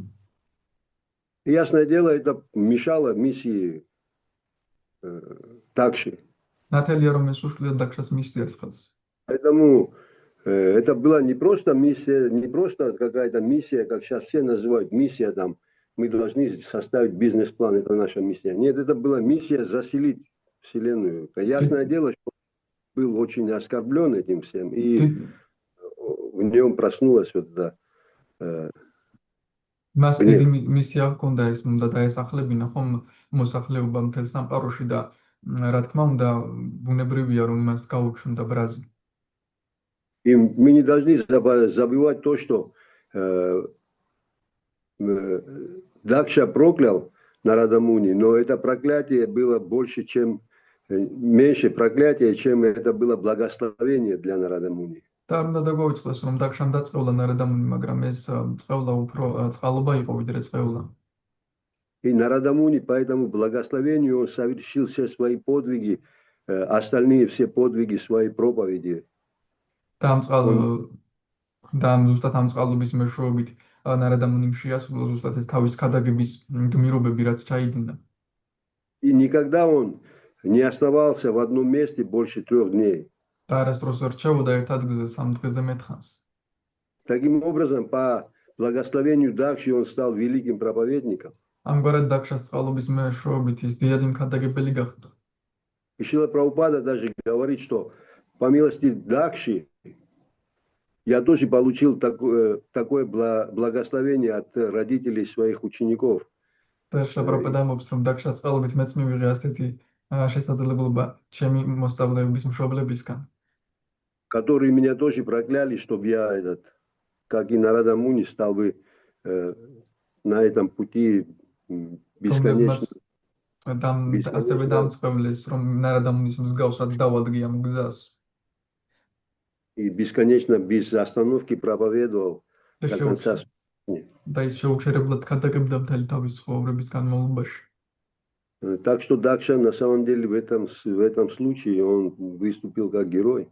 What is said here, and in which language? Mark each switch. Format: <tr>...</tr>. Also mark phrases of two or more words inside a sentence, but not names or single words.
<ru>Ясное дело, это мешало миссии Дакши.</ru> <ka>ნათელია რომ ეს უშლიდა დაქშას მისიას ხელს.</ka> <ru>Поэтому это была не просто миссия, не просто какая-то миссия, как сейчас все называют, миссия там, мы должны составить бизнес-план, это наша миссия. Нет, это была миссия заселить Вселенную. Ясное дело, что он был очень оскорблен этим всем, и в нем проснулась вот это.</ru> <ka>მას დიდი მისია ჰქონდა, ეს უნდა დაესახლებინა ხომ მოსახლეობა მთელ სამყაროში და რა თქმა უნდა ბუნებრივია რომ მას გაუჩნდა ბრაზი.</ka> <ru>И мы не должны забывать то, что Дакша проклял Нарадамуни, но это проклятие было больше, чем меньше проклятие, чем это было благословение для Нарадамуни.</ru> <ka>და არ უნდა დაგვაუწყდეს, რომ დაქშამ დაწყევლა ნარადამუნი, მაგრამ ეს წყევლა უფრო წყალობა იყო ვიდრე წყევლა.</ka> <ru>И Нарадамуни по этому благословению он совершил все свои подвиги, остальные все подвиги своей проповеди.</ru> <ka>და ზუსტად ამ წყალობის მეშვეობით ნარადამუნიმ შეასრულა ზუსტად ეს თავის ქადაგების გმირობები, რაც ჩაიდინა.</ka> <ru>И никогда он не оставался в одном месте больше 3 дней.</ru> <ka>და არასდროს არ რჩებოდა ერთ ადგილზე 3 დღეზე მეტხანს.</ka> <ru>Таким образом, по благословению Дакши он стал великим проповедником.</ru> <ka>ამგვარად დაქშას წყალობის მეშვეობით ის დიდად იმქადაგებელი გახდა.</ka> <ru>И Шрила Прабхупада даже говорит, что по милости Дакши я тоже получил такое благословение от родителей своих учеников.</ru> <ka>და შაბრაპადა მომს რომ დაქშას წყალობით მეც მივიღე ასეთი შესაძლებლობა ჩემი მოსწავლეების მშობლებისგან.</ka> <ru>Которые меня тоже прокляли, чтобы я как и Нарада Муни, стал бы на этом пути бесконечно.</ru> <ka>ასევე დამწყევლეს რომ ნარადამუნის მსგავსად დავადგე ამ გზას.</ka> <ru>И бесконечно без остановки проповедовал до конца своей жизни.</ru> <ka>და ის შეუჩერებლად ქადაგებდა მთელი თავის ცხოვრების განმავლობაში.</ka> <ru>Так что Дакша на самом деле в этом случае он выступил как герой.</ru>